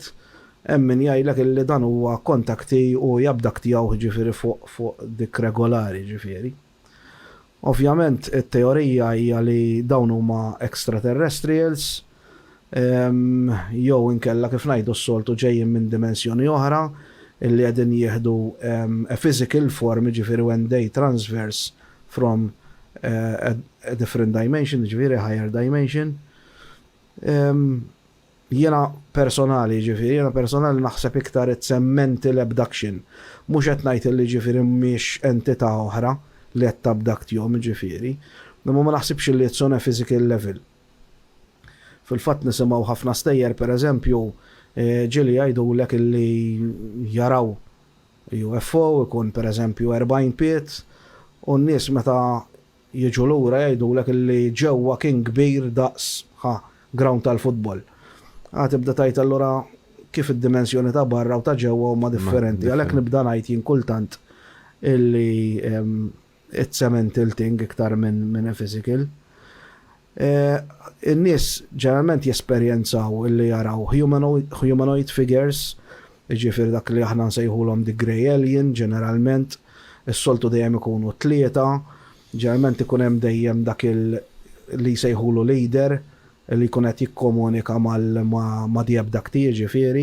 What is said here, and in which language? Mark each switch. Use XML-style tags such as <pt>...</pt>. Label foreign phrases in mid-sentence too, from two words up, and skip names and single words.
<mt>Min jgħidlek illi dan huwa kontakti u jabdaktjaw ġifieri fuq dik regolari ġifieri. Ovvjament it-teorija hija li dawn huma extraterrestrials jew inkella kif ngħidu s-soltu ġejjin minn dimensjoni oħra illi qegħdin jieħdu</mt> <en>a physical form</en> <mt>ġifieri</mt> <en>when they transverse from a different dimension,</en> <mt>ġifieri</mt> <en>higher dimension.</en> <mt>Jiena personali naħseb iktar it-</mt> <en>mental abduction.</en> <mt>Mhux qed ngħid li ġifieri mhix entità oħra li qed tabduktjhom ġifieri, imma ma naħsibx li</mt> <en>it's on a physical level.</en> <mt>Fil-fatt nisimgħu ħafna stejjer pereżempju ġieli jgħidulek illi jaraw UFO ikun pereżempju 40 piet u n-nies meta jiġu lura jgħidulek illi ġewwa kien kbir daqs ground tal-futbol. Tibda tgħid allura kif id-dimensjoni ta' barra u ta' ġewwa huma differenti. Għalhekk nibda ngħid jien kultant illi</mt> <en>it's a mental thing</en> <mt>iktar minn physical. In-nies ġeneralment jesperjenzaw illi jaraw</mt> <en>humanoid figures,</en> <mt>ġifieri dak li aħna nsejħulhom</mt> <en>the grey alien</en> <mt>ġeneralment, is-soltu dejjem ikunu tlieta, ġeneralment ikun hemm dejjem dak li jsejħulu leader li jkun qed jikkomunika ma' di abductee ġifieri.</mt>